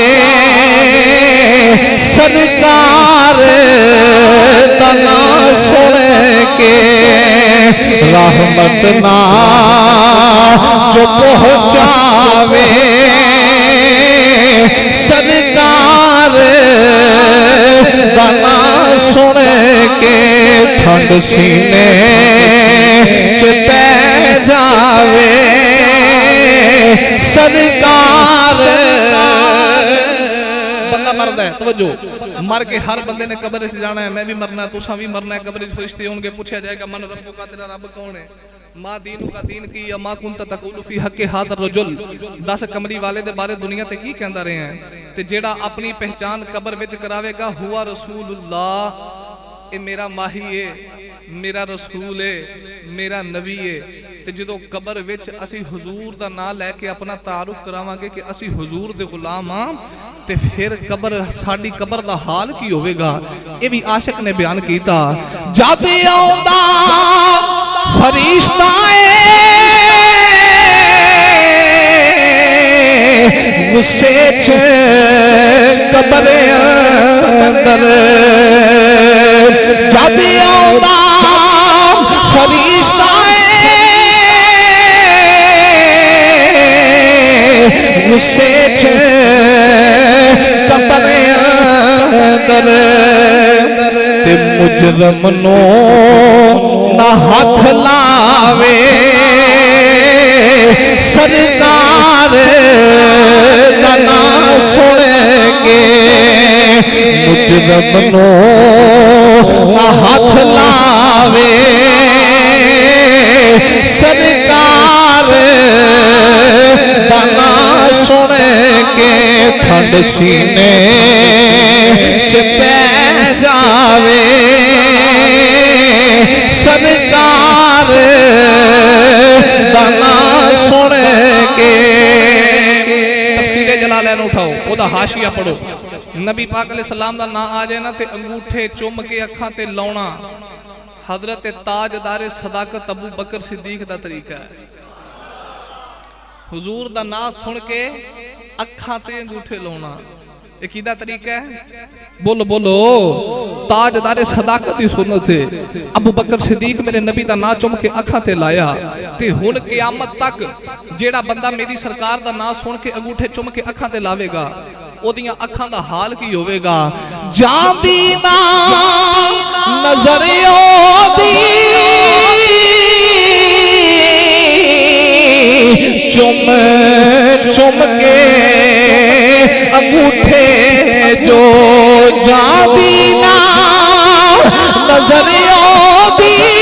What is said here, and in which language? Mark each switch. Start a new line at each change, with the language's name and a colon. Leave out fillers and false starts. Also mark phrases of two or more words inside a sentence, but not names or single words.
Punjabi: سرکار تنا سن کے رحمت نا جو پہنچاوے سرکار تنا سن کے ٹھنڈ سینے چ پہ جاوے سرکار بندہ مرد ہے توجہ مر کے ہر بندے نے قبر سے جانا ہے میں بھی مرنا ہے تساں بھی مرنا ہے قبر سے فرشتے ہوں گے پوچھا جائے گا
Arabic: من رب
Punjabi: کا
Urdu: تیرا رب کون ہے
Arabic: ما دین
Punjabi: کا دین کی یا
Arabic: ما کنت تقول فی حق ھذا الرجل
Punjabi: 10 کمری والے دے بارے دنیا تے کی کہندا رہے ہیں تے جیڑا اپنی پہچان قبر وچ کراوے گا ہوا رسول اللہ اے میرا ماہی ہے میرا رسول ہے میرا نبی ہے تے جدوں قبر وچ اسی حضور دا نام لے کے اپنا تعارف کراواں گے کہ اسی حضور دے غلام ہاں تے پھر قبر ساڈی قبر دا حال کی ہوے گا اے بھی عاشق نے بیان کیتا جد آوندا فرشتہ غصے چ قبر اندر جد آوندا فرشتہ غصے چ قبر اندر تے مجرم نو نہ ہاتھ لاوے سرکار دا نام سن کے مجرم نو نہ ہاتھ لاوے سرکار دا نام سن کے ٹھنڈ سینے چ پہ جاوے سرکار دا نام سن کے تفسیر جلالین اٹھاؤ او دا حاشیہ پڑھو نبی پاک
Arabic: علیہ السلام
Punjabi: دا نام آ جائے نا تے انگوٹھے چوم کے اکھاں تے لاؤنا حضرت تاجدار صداقت ابو بکر صدیق دا طریقہ ہے حضور دا نام سن کے اکھاں تے انگوٹھے لاؤنا یہ کیدا طریقہ ہے بولو بولو تاجدار صداقت دی سنت ہے ابو بکر صدیق میرے نبی دا نام چوم کے اکھاں تے لایا تے ہن قیامت تک جیڑا بندہ میری سرکار دا نام سن کے انگوٹھے چوم کے اکھاں تے لاوے گا او دیاں اکھاں دا حال کی ہوے گا جاندی نا نظر اودی چم چم کے انگوٹھے جو جاندی نا نظر اودی